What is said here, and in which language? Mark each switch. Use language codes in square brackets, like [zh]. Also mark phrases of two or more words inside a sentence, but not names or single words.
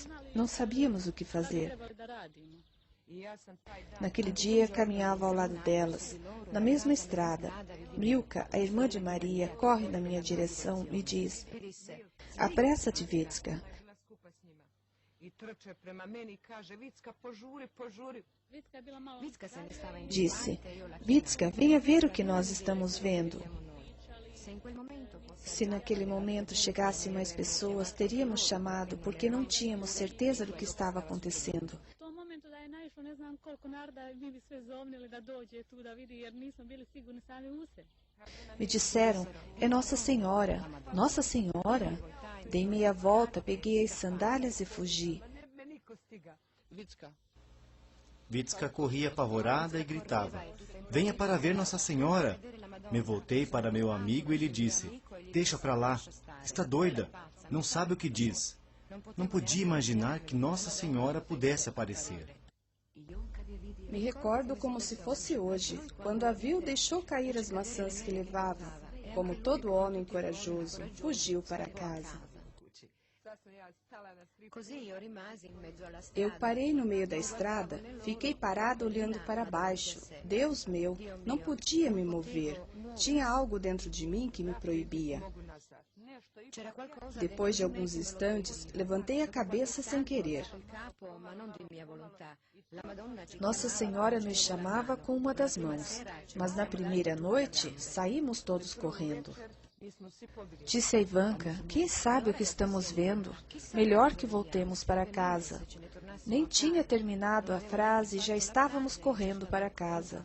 [pt] Não sabíamos o que fazer. Naquele dia, caminhava ao lado delas, na mesma estrada. Milka, a irmã de Maria, corre na minha direção e diz: "Apressa-te, Vitska." [it] Vitska se ne stava in [pt] Disse: "Vitska, venha ver o que nós estamos vendo." [it] Se in quel momento fosse [pt] Se naquele momento chegassem mais pessoas, teríamos chamado, porque não tínhamos certeza do que estava acontecendo. [hr] U tom momentu da je naišlo ne znam koliko naroda, mi bi sve zovnili da dođe tu da vidi, jer nismo bili sigurni sami u se. [pt] Me disseram: "É Nossa Senhora, Nossa Senhora." Dei meia volta, peguei as sandálias e fugi. Vitska corria apavorada e gritava: "Venha para ver Nossa Senhora!" Me voltei para meu amigo e lhe disse: "Deixa para lá, está doida, não sabe o que diz." Não podia imaginar que Nossa Senhora pudesse aparecer. Me recordo como se fosse hoje, quando a viu, deixou cair as maçãs que levava. Como todo homem corajoso, fugiu para casa. [it] così io rimasi in mezzo alla [pt] Eu [it] strada. [pt] parei no meio da estrada, fiquei parado olhando para baixo. Deus meu, não podia me mover. Tinha algo dentro de mim que me proibia. [it] C'era qualcosa [pt] Depois de alguns instantes, levantei a cabeça sem querer. [it] dentro il capo, ma non di mia volontà. La Madonna ci [pt] Nossa Senhora nos chamava com uma das mãos, mas na primeira noite saímos todos correndo. Disse a Ivanka: "Quem sabe o que estamos vendo? Melhor que voltemos para casa." Nem tinha terminado a frase e já estávamos correndo para casa.